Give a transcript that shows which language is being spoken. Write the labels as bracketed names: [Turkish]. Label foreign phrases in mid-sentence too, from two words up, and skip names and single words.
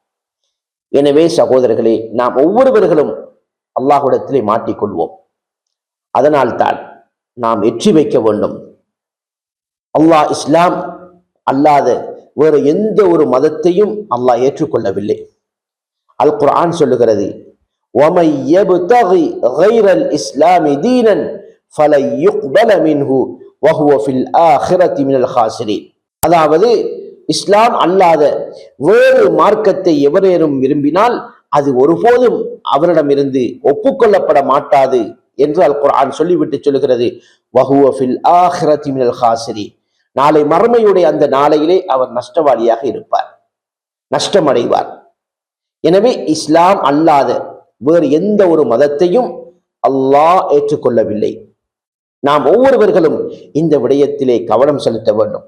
[Tamil] எனவே சகோதரர்களே, நாம் ஒவ்வொருவர்களும் அல்லாஹ்விடத்திலே மாட்டிக்கொள்வோம். அதனால்தான் நாம் வெற்றி வைக்க வேண்டும். அல்லாஹ் இஸ்லாம் அல்லாத வேறு எந்த ஒரு மதத்தையும் அல்லாஹ் ஏற்றுக்கொள்ளவில்லை. அல் குர்ஆன் சொல்லுகிறது, [Arabic] وَمَن يَبْتَغِي غَيْرَ الْإِسْلَامِ دِينًا فَلَن يُقْبَلَ مِنْهُ وَهُوَ فِي الْآخِرَةِ مِنَ الْخَاسِرِينَ. [Tamil] அதாவது இஸ்லாம் அல்லாத வேறு மார்க்கத்தை எவரேனும் விரும்பினால் அது ஒருபோதும் அவரிடமிருந்து ஒப்புக்கொள்ளப்பட மாட்டாது என்று அல் குர்ஆன் சொல்லிவிட்டு சொல்லுகிறது, [Arabic] وَهُوَ فِي الْآخِرَةِ مِنَ الْخَاسِرِينَ. [Tamil] நாளை மறுமையுடைய அந்த நாளையிலே அவர் நஷ்டவாளியாக இருப்பார், நஷ்டமடைவார். எனவே இஸ்லாம் அல்லாத வேறு எந்த ஒரு மதத்தையும் அல்லாஹ் ஏற்றுக்கொள்ளவில்லை. நாம் ஒவ்வொருவர்களும் இந்த விடயத்திலே கவனம் செலுத்த வேண்டும்.